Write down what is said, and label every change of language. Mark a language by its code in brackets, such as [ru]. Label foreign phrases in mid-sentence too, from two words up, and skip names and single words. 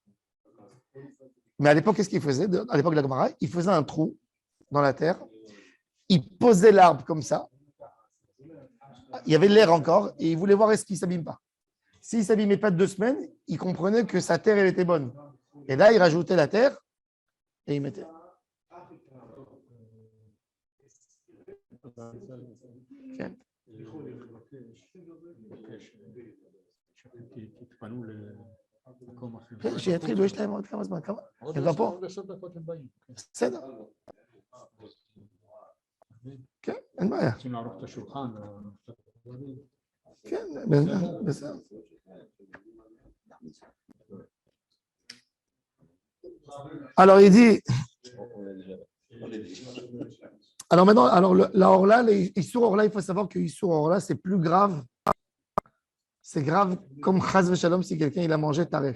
[fr] Mais à l'époque, qu'est-ce qu'ils faisaient? À l'époque de la Gemara, ils faisaient un trou dans la terre. Ils posaient l'arbre comme ça. Il y avait l'air encore et ils voulaient voir est-ce qu'il ne s'abîme pas. S'il ne s'abîmait pas de 2 semaines, ils comprenaient que sa terre, elle était bonne. Et là, ils rajoutaient la terre et ils mettaient. Okay. [he] שיתחילו, יש להם עוד כמה זמן, כמה? הם גם פה? בסדר. כן, אין בעיה. כן, בסדר. [fr] Alors il dit. Alors maintenant, la Orla, les [he] איסור ערלה, [fr] il faut savoir que [he] איסור ערלה, [fr] c'est plus grave. C'est grave comme [he] חס ושלום [fr] si quelqu'un il a mangé taref.